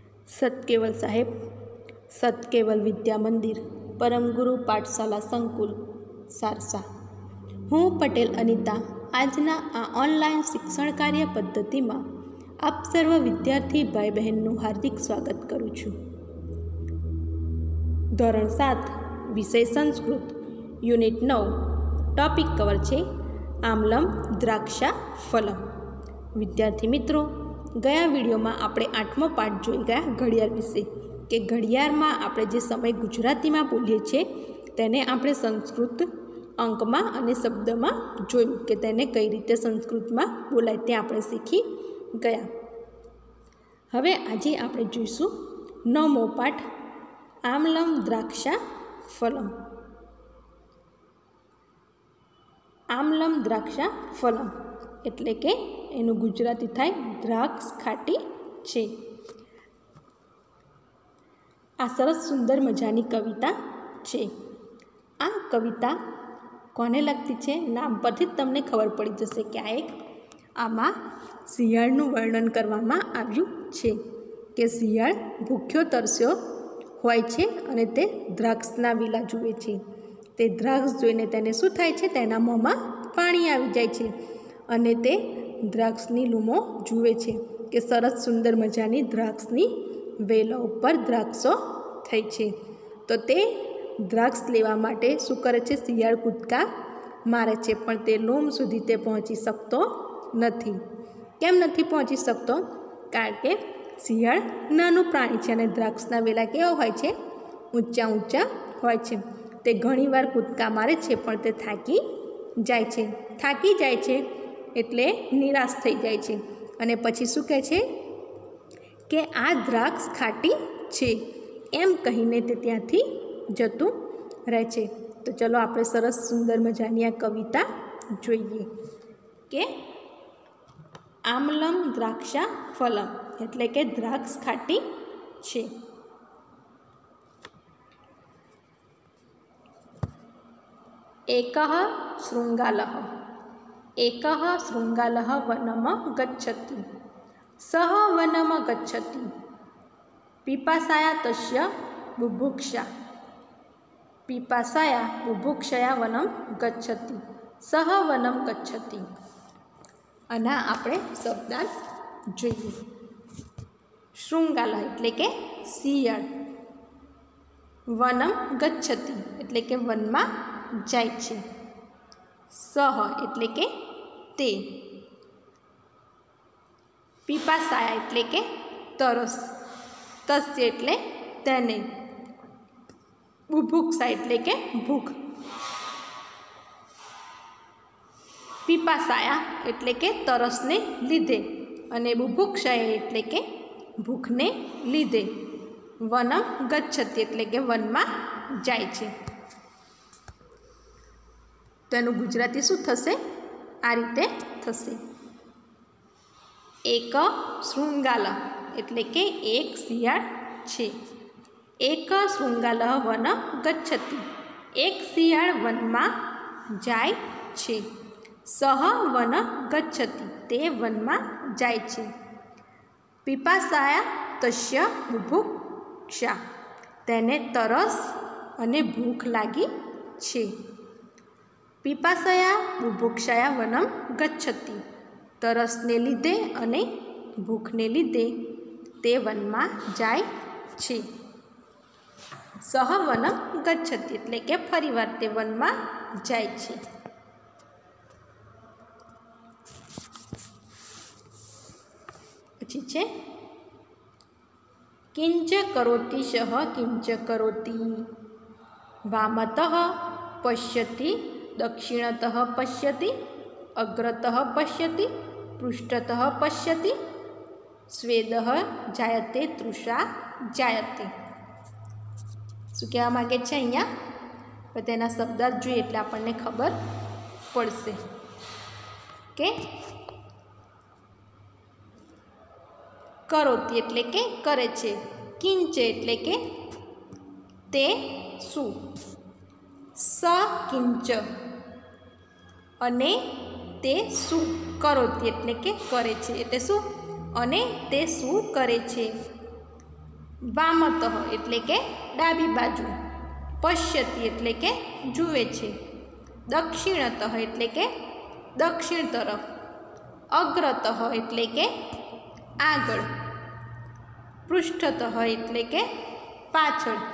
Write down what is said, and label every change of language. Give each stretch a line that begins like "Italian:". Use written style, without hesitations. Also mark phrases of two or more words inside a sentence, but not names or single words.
Gujarati: सतकेवल साहेब, सतकेवल विद्या मंदिर, परम गुरु पाठशाला संकुल सारसा। હું પટેલ અનિતા આજના આ ઓનલાઈન શિક્ષણ કાર્ય પદ્ધતિ માં આપ સર્વ વિદ્યાર્થી ભાઈ બહેનો હાર્દિક સ્વાગત કરું છું। ધોરણ 7 વિષય સંસ્કૃત યુનિટ 9 ટોપિક કવર છે આમલમ દ્રાક્ષા ફલમ। વિદ્યાર્થી મિત્રો, ગયા વિડિયો માં આપણે 8મો પાઠ જોઈ ગયા ઘડિયાળ વિશે કે ઘડિયાળ માં આપણે જે સમય ગુજરાતી માં બોલીએ છે તેને આપણે સંસ્કૃત અંક માં અને શબ્દ માં જોયું કે તેને કઈ રીતે સંસ્કૃત માં બોલાય તે આપણે શીખી ગયા। હવે આજે આપણે જોઈશું 9મો પાઠ આમલમ દ્રાક્ષા ફલમ। આમલમ દ્રાક્ષા ફલમ એટલે કે એનું ગુજરાતી થાય દ્રાક્ષ ખાટી છે। આ સરસ સુંદર મજાની કવિતા છે। આ કવિતા કોને લગતી છે નામ પરથી તમને ખબર પડી જશે કે આ એક આમાં શિયાળનું વર્ણન કરવામાં આવ્યું છે કે શિયાળ ભૂખ્યો તરસ્યો હોય છે અને તે દ્રાક્ષના વેલા જુએ છે। તે દ્રાક્ષ જોઈને તેને શું થાય છે, તેના મોંમાં પાણી આવી જાય છે અને તે દ્રાક્ષની લૂમો જુએ છે કે સરસ સુંદર મજાની દ્રાક્ષની વેલા ઉપર દ્રાક્ષો થઈ છે। તો તે દ્રાક્ષ લેવા માટે શું કરે છે, શિયાળ કૂદકા મારે છે પણ તે લૂમ સુધી તે પહોંચી શકતો નથી। કેમ નથી પહોંચી શકતો? કારણ કે શિયાળ નાનું પ્રાણી છે અને દ્રાક્ષના વેલા કેવા હોય છે, ઊંચા ઊંચા હોય છે। તે ઘણીવાર કૂદકા મારે છે પણ તે થાકી જાય છે। થાકી જાય છે એટલે નિરાશ થઈ જાય છે અને પછી શું કહે છે કે આ દ્રાક્ષ ખાટી છે એમ કહીને તે ત્યાંથી જતું રહે છે। તો ચાલો આપણે સરસ સુંદર મજાની આ કવિતા જોઈએ કે આમલમ દ્રાક્ષા ફલમ એટલે કે દ્રાક્ષ ખાટી છે।
Sanskrit: एकः शृंगालः एकः शृंगालः वनम गच्छति। सः वनम गच्छति पिपासाया तस्य बुभुक्षा। पिपासाया बुभुक्षया वनम गच्छति सः वनम गच्छति।
Gujarati: આના આપણે શબ્દાર્થ જોઈએ। શૃંગાલઃ એટલે કે શિયાળ,
Sanskrit: वनम गच्छति
Gujarati: એટલે કે વનમાં જાય છે, સહ એટલે કે તે, પિપાસાયા એટલે કે તરસ, તસ્ય એટલે તેને, બુભુક્ષા એટલે કે ભૂખ, પિપાસાયા એટલે કે તરસને લીધે અને બુભુક્ષા એટલે કે ભૂખને લીધે,
Sanskrit: वनम गच्छति
Gujarati: એટલે કે વનમાં જાય છે। તો એનું ગુજરાતી શું થશે? આ રીતે થશે।
Sanskrit: एक शृंगाल
Gujarati: એટલે કે એક શિયાળ છે।
Sanskrit: एक शृंगाल वन गच्छति
Gujarati: એક શિયાળ વનમાં જાય છે।
Sanskrit: सह वन गच्छति
Gujarati: તે વનમાં જાય છે।
Sanskrit: पिपासाया तस्य बुभुक्षा
Gujarati: તેને તરસ અને ભૂખ લાગી છે।
Sanskrit: पिपासाया बुभुक्षाया वनम गच्छति
Gujarati: તરસને લીધે અને ભૂખને લીધે તે વનમાં જાય છે।
Sanskrit: सह वनम गच्छति
Gujarati: એટલે કે ફરીવાર તે વનમાં જાય છે। પછી છે
Sanskrit: किंच करोति सः किंच करोति। वामतः पश्यति दक्षिणतः पश्यति अग्रतः पश्यति पृष्ठतः पश्यति स्वेदः जायते तृषा जायते।
Gujarati: શું કહેવા માગે છે અહીંયા? તો તેના શબ્દાર્થ જોઈએ એટલે આપણને ખબર પડશે કે કરોતિ એટલે કે કરે છે, કિંચ એટલે કે તે શું,
Sanskrit: स किंच
Gujarati: અને તે શું કરોતિ એટલે કે કરે છે, એટલે શું અને તે શું કરે છે। વામતઃ એટલે કે ડાબી બાજુ, પશ્યતિ એટલે કે જુએ છે, દક્ષિણતઃ એટલે કે દક્ષિણ તરફ, અગ્રતઃ એટલે કે આગળ, પૃષ્ઠતઃ એટલે કે પાછળ,